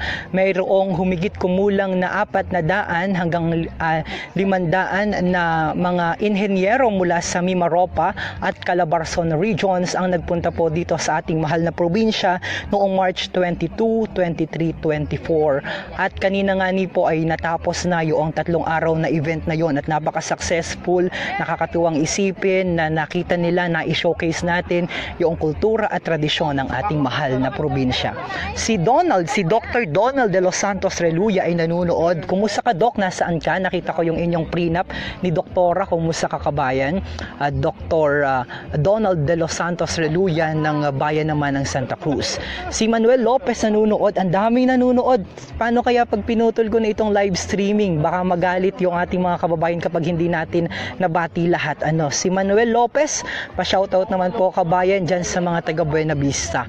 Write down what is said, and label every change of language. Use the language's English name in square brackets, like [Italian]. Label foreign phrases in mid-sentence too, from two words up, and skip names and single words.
[Filipino] Mayroong humigit kumulang na 400 hanggang 500 na mga inhenyero mula sa Mimaropa at Calabarzon regions ang nagpunta po dito sa ating mahal na probinsya noong March 22, 23, 24. At kanina nga po ay natapos na yung 3 araw na event na yon at napaka-successful. Nakakatuwang isipin na nakita nila na i-showcase natin yung kultura at tradisyon ng ating mahal na probinsya. Si Dr. Donald de los Santos Reluya ay nanunood. Kumusta ka, Doc? Nasaan ka? Nakita ko yung inyong prenup ni Doktora. Kumusta ka, kabayan? Dr. Donald de los Santos Santos Reluya ng bayan naman ng Santa Cruz. Si Manuel Lopez nanonood, ang daming nanonood. Paano kaya pag pinutol ko na itong [English] live streaming? [Filipino] Baka magalit yung ating mga kababayan kapag hindi natin nabati lahat. Si Manuel Lopez, pa-shoutout naman po kabayan dyan sa mga taga Buena Vista.